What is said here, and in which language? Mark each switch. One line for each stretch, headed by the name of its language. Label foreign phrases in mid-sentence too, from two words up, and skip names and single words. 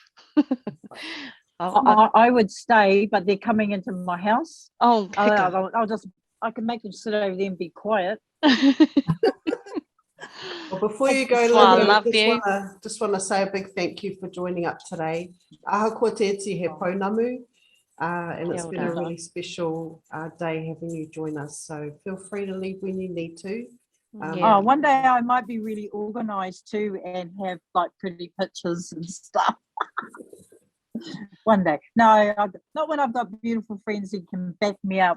English: I would stay, but they're coming into my house. Oh, I can make them sit over there and be quiet. Well, before you go, Linda, just want to say a big thank you for joining up today.
Māori: Aha kua te iti he pounamu,
English: and it's been a really special day having you join us. So feel free to leave when you need to. One day I might be really organised too and have like pretty pictures and stuff. One day. No, not when I've got beautiful friends who can back me up.